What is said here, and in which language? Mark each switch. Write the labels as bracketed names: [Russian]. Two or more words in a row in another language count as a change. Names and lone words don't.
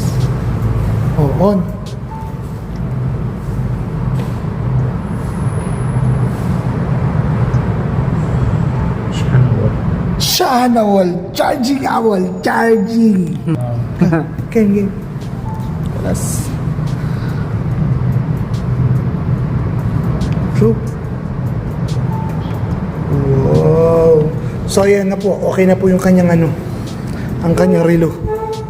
[Arabic] On. شحن أول charging أول charging. كم خلاص. شوف. Wow. [Filipino] So ayan na po, okay na po yung kanyang ang kanyang relo.